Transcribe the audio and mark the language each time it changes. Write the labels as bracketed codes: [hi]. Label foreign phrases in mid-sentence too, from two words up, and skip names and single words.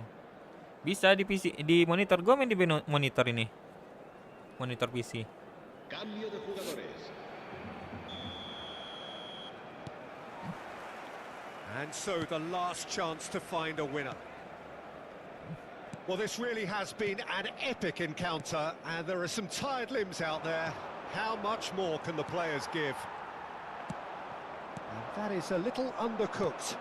[id] Bisa di PC, di monitor. Gua main di monitor ini. Monitor PC. [es] Cambio de jugadores. [en] And so the last chance to find a winner. Well, this really has been an epic encounter, and there are some tired limbs out there. How much more can the players give? And that is a little undercooked.